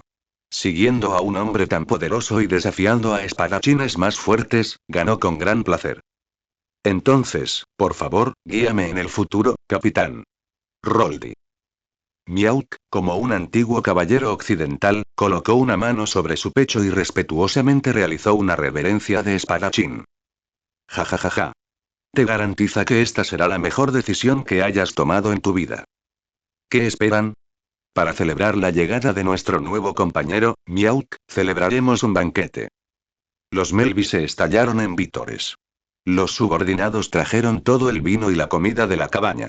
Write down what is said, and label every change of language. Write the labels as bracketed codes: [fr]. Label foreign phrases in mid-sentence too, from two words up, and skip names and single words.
[es] Siguiendo a un hombre tan poderoso y desafiando a espadachines más fuertes, ganó con gran placer. Entonces, por favor, guíame en el futuro, capitán. Roldi. Miauk, como un antiguo caballero occidental, colocó una mano sobre su pecho y respetuosamente realizó una reverencia de espadachín. Ja ja ja ja. Te garantiza que esta será la mejor decisión que hayas tomado en tu vida. ¿Qué esperan? Para celebrar la llegada de nuestro nuevo compañero, Miauk, celebraremos un banquete. Los Melby se estallaron en vítores. Los subordinados trajeron todo el vino y la comida de la cabaña.